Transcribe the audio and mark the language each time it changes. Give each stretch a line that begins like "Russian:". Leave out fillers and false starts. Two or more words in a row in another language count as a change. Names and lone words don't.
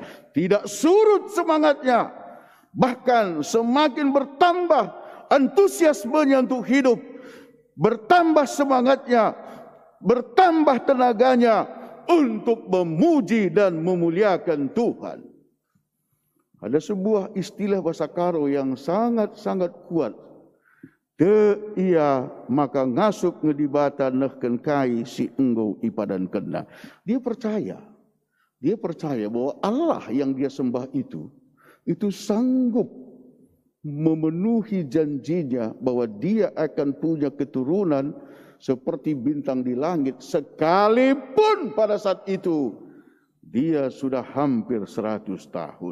Indonesian: Tidak surut semangatnya. Bahkan semakin bertambah antusiasmenya untuk hidup. Bertambah semangatnya, bertambah tenaganya untuk memuji dan memuliakan Tuhan. Ada sebuah istilah bahasa Karo yang sangat-sangat kuat.
Batak Karo: Te ia maka ngasuk ngedibata nehken kai si enggo ipadan kena.
Indonesian: Dia percaya Dia percaya bahwa Allah yang dia sembah itu sanggup memenuhi janjinya bahwa dia akan punya keturunan seperti bintang di langit, sekalipun pada saat itu dia sudah hampir 100 tahun.